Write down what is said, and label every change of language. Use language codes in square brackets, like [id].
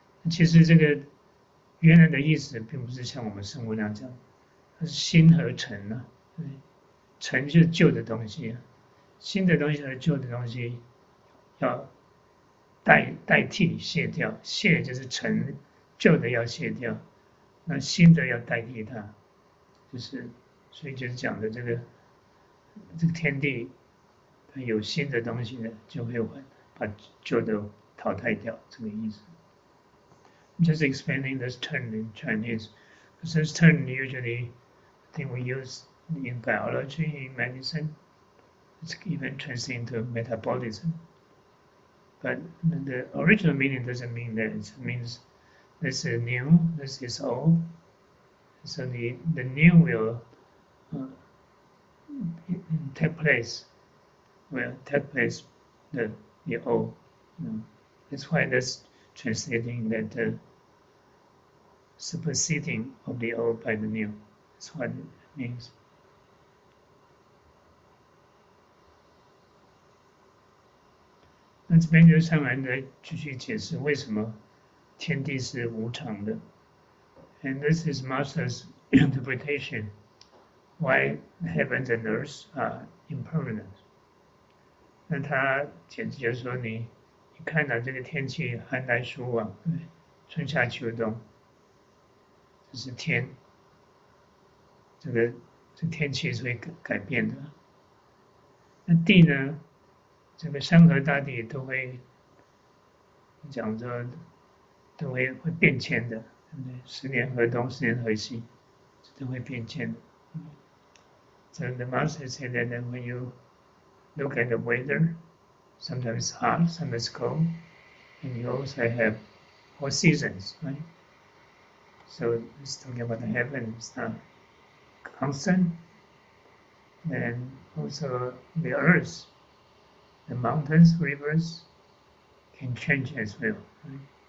[zh] 其实这个原来的意思并不是像我们生物那样讲，它是新和陈啊，陈就是旧的东西啊，新的东西和旧的东西要代替卸掉，卸就是陈，旧的要卸掉，那新的要代替它，就是所以就是讲的这个天地，它有新的东西呢，就会把旧的淘汰掉，这个意思。 [en] Just explaining this term in Chinese, because this term usually, I think we use in biology, in medicine. It's even translated into metabolism. But the original meaning doesn't mean that. It means this is new, this is old. So the new will take place. Will take place the old. That's why that's translating that superseding of the old by the new. That's what it means. [zh] 那这边就上来呢继续解释为什么天地是无常的。 [en] And this is Master's interpretation why heavens and earth are impermanent. [zh] 那他解释就是说你看到这个天气寒来暑往，春夏秋冬，这是天，这天气是会改变的。那地呢，这个山河大地都会讲说都会变迁的，对不对？10年河东，10年河西，都会变迁的。 [en] So the master said that when you look at the weather, sometimes hot, sometimes cold, and you also have all seasons, right? So it's talking about the heavens, constant, and also the earth, the mountains, rivers can change as well. Right?